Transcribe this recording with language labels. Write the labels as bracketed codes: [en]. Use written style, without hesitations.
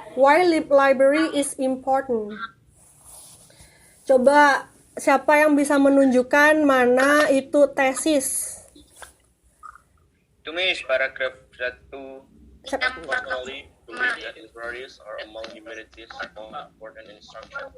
[en] Why library is important? [id] Coba siapa yang bisa menunjukkan mana itu tesis? Tumis paragraf 1. Siapa? [en] Personally, believe that libraries are among humanities more important instruction.